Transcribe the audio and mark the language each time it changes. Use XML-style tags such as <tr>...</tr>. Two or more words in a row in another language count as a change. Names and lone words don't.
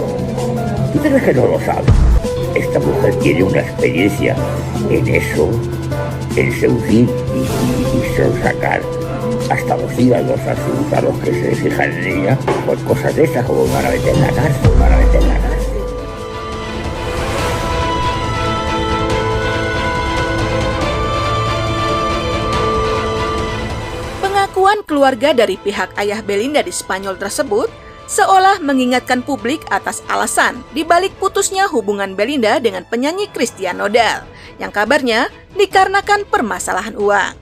<es>¿Tú crees que no lo sabe? Esta mujer tiene una experiencia en eso, en seducir y sacar hasta los hígados a los que se fijan en ella, por cosas de estas como van a meter en la cárcel, van a meter en la cárcel.</es> <id>Pengakuan keluarga dari pihak ayah Belinda di Spanyol tersebut seolah mengingatkan publik atas alasan di balik putusnya hubungan Belinda dengan penyanyi Christian Nodal, yang kabarnya dikarenakan permasalahan uang.</id>